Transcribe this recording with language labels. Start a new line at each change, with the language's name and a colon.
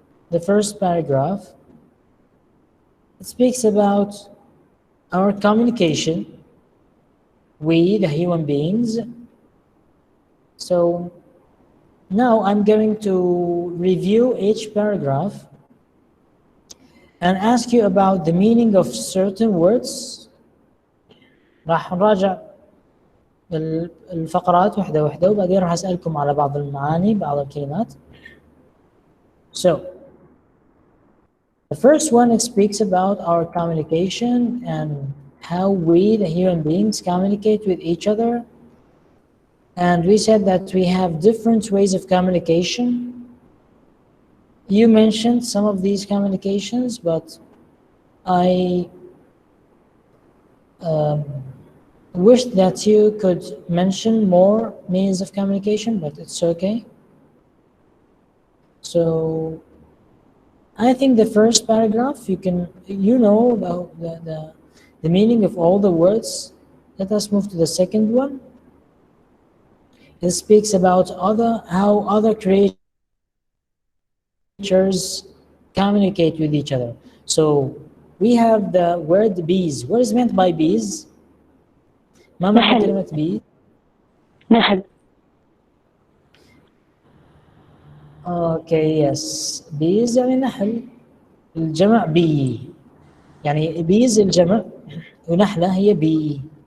English: The first paragraph, it speaks about our communication, we, the human beings. So now I'm going to review each paragraph and ask you about the meaning of certain words.
Arabic: راح نراجع الفقرات واحدة واحدة وبعدين راح أسألكم على بعض المعاني بعض الكلمات.
English: So the first one speaks about our communication and how we, the human beings, communicate with each other. And we said that we have different ways of communication. You mentioned some of these communications, but I wish that you could mention more means of communication, but it's okay. So I think the first paragraph, you know about the meaning of all the words. Let us move to the second one. It speaks about how other creatures communicate with each other. So we have the word bees. What is meant by bees?
Arabic: ما معنى كلمة bee؟ نحل.
English: Okay, yes.
Arabic: bees يعني نحل. الجمع bee. يعني bees الجمع ونحلة هي bee.